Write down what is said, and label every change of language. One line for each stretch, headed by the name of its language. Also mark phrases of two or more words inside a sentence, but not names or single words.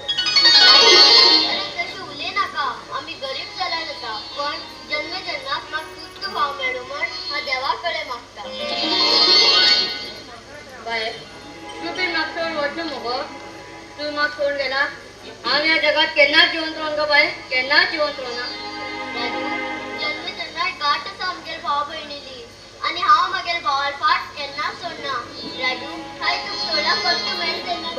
Konkani: तसे उले नका आम्ही गरीब झाला नका पण जन्मजन्मात माग तूच भाव मिळू म्हण हा देवाकडे मागता बाय तू बी मागतो वचन मग तू माग सोड गेला आम्ही या जगात केन्नाच जिवंत राहून ग बाय केन्नाच जिवंत राहणार जन्मजन्मात गाठच आमगेर भाव बहिणीली आणि हांव मागेल भावाल फाट केन्ना सोडना राजू हाय तू सोडा करतो मेळते